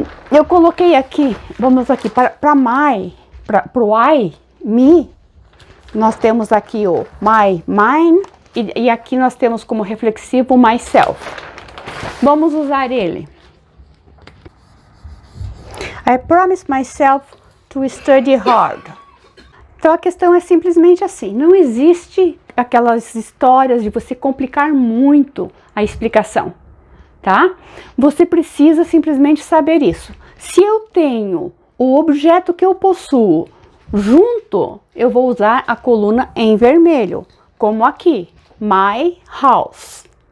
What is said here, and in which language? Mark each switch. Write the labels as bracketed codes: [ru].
[pt] Eu coloquei aqui, vamos aqui, para my, para o I, me, nós temos aqui o my, mine, e aqui nós temos como reflexivo myself. Vamos usar ele. [en] I promise myself to study hard. [pt] Então a questão é simplesmente assim, não existe aquelas histórias de você complicar muito a explicação, tá? Você precisa simplesmente saber isso. Se eu tenho o objeto que eu possuo junto, eu vou usar a coluna em vermelho, como aqui, my house.